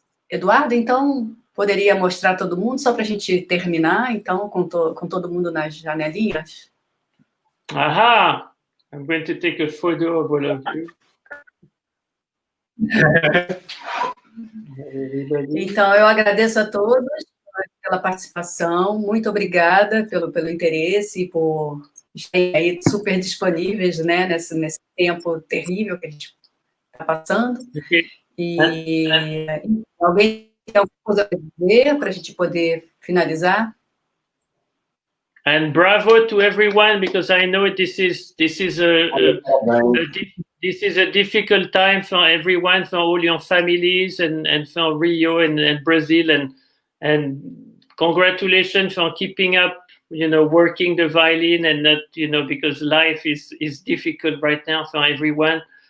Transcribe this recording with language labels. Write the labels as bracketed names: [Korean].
[Portuguese] Eduardo, então, poderia mostrar todo mundo, só para a gente terminar, então, com todo mundo nas janelinhas? Aha! [English] I'm going to take a photo of all of you. [Portuguese] Então, eu agradeço a todos pela participação, muito obrigada pelo interesse e por estarem aí super disponíveis, né, nesse tempo terrível que a gente está passando. E alguém tem alguma coisa para dizer para a gente poder finalizar? [English] And bravo to everyone, because I know this is a difficult time for everyone, for all your families, and for Rio and Brazil, and congratulations for keeping up, working the violin, and not, because life is difficult right now for everyone.